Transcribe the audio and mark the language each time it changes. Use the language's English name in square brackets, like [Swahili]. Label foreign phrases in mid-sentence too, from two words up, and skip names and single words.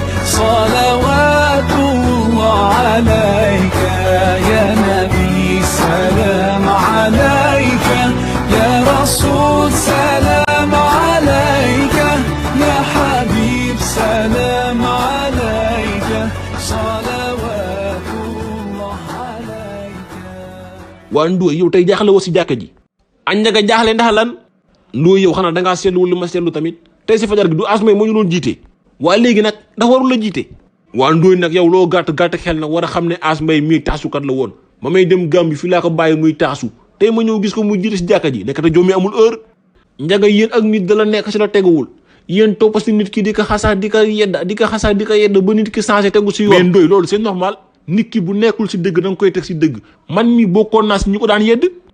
[Arabic] صلوات الله عليك يا نبي سلام عليك يا رسول سلام عليك يا حبيب سلام عليك صلوات الله عليك. [Wolof] waa Ndoye yow tey jaaxle woo si jàkka ji añ nga jaaxle ndax lan Ndoye yow xanaa dangaa seetluwul li ma seetlu tamit tey si fajar gi du asmay moo ñu doon jiite waa léegi nag ndax warul la jiite waa Ndoye nag yow loo gàtt xel nag war a xam ne asmay mii taasukat la woon ma may dem Gambie fii laa ko bàyyi muy taasu tey ma ñëw gis ko muy jiite si jàkka ji nekkate jommi amul heure njaga yéen ak nit da la nekk si la teguwul yéen topp si nit ki di ko xasaa di ko yedda ba nit ki changé tegu si yoon mais Ndoye loolu [French] c'est normal [Wolof] nit ki bu nekkul si dëgg da nga koy teg si dëgg man mi bokkoon naa si ñu ko daan yedd